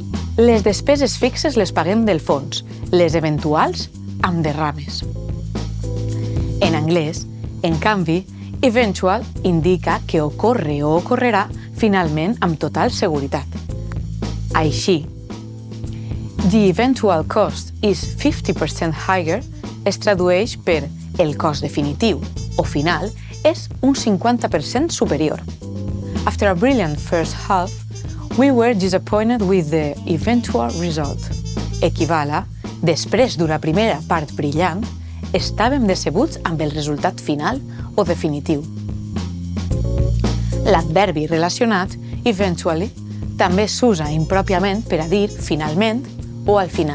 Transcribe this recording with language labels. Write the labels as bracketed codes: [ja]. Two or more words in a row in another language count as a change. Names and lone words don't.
[ca] Les despeses fixes les paguem del fons, les eventuals amb derrames. En anglès, en canvi, eventual indica que ocorre o ocorrerà finalment amb total seguretat. Així, [en] the eventual cost is 50% higher [ca] es tradueix per el cost definitiu o final és un 50% superior. [en] After a brilliant first half, we were disappointed with the eventual result. [ca] Equival a, després d'una primera part brillant, estàvem decebuts amb el resultat final o definitiu. L'adverbi relacionat, eventually, també s'usa impròpiament per a dir finalment o al final.